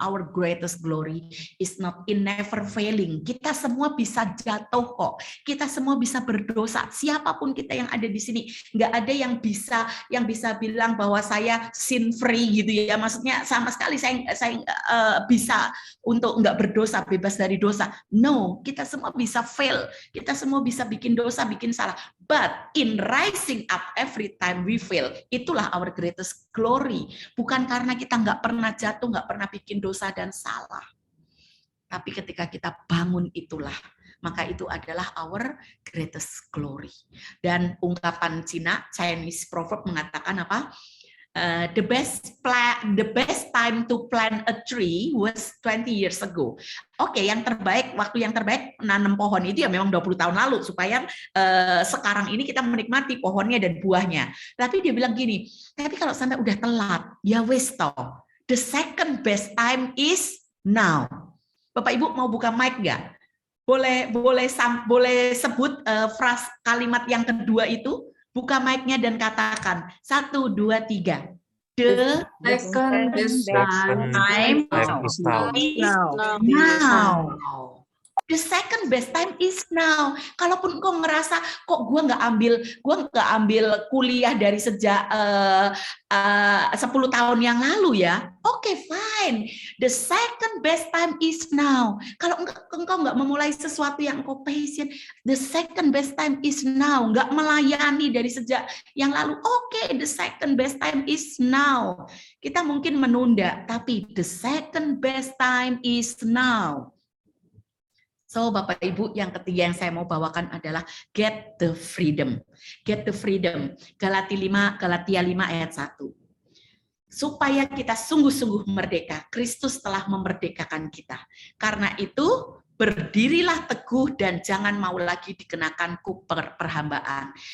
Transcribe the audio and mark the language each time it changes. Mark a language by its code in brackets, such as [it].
[en] Our greatest glory is not in never failing. [id] Kita semua bisa jatuh kok. Kita semua bisa berdosa. Siapapun kita yang ada di sini, nggak ada yang bisa bilang bahwa saya [en] sin free [id] gitu ya. Maksudnya sama sekali saya bisa untuk nggak berdosa, bebas dari dosa. [en] No, [id] kita semua bisa [en] fail. [id] Kita semua bisa bikin dosa, bikin salah. [en] But in rising up every time we fail, [id] itulah [en] our greatest glory. [id] Bukan karena kita nggak pernah jatuh, nggak pernah bikin dosa dan salah. Tapi ketika kita bangun itulah, maka itu adalah [en] our greatest glory. [id] Dan ungkapan [en] Chinese proverb [id] mengatakan apa? [en] The best time to plant a tree was 20 years ago. [id] Oke, waktu yang terbaik nanam pohon itu ya memang 20 tahun lalu supaya sekarang ini kita menikmati pohonnya dan buahnya. Tapi dia bilang gini, tapi kalau sampai udah telat, [jv] ya wes toh. [en] The second best time is now. [id] Bapak Ibu mau buka mic nggak? Boleh sebut kalimat yang kedua itu? Buka mic-nya dan katakan 1, 2, 3. [en] The second best time is now. The second best time is now. [id] Kalaupun engkau ngerasa kok gue nggak ambil kuliah dari sejak 10 tahun yang lalu ya, [en] oke, fine. The second best time is now. [id] Kalau engkau nggak memulai sesuatu yang engkau passion, [en] the second best time is now. [id] Nggak melayani dari sejak yang lalu, oke, [en] the second best time is now. [id] Kita mungkin menunda, tapi [en] the second best time is now. [id] So, Bapak Ibu, yang ketiga yang saya mau bawakan adalah [en] get the freedom. Get the freedom. [id] Galatia 5 ayat 1. Supaya kita sungguh-sungguh merdeka. Kristus telah memerdekakan kita. Karena itu, berdirilah teguh dan jangan mau lagi dikenakan perhambaan.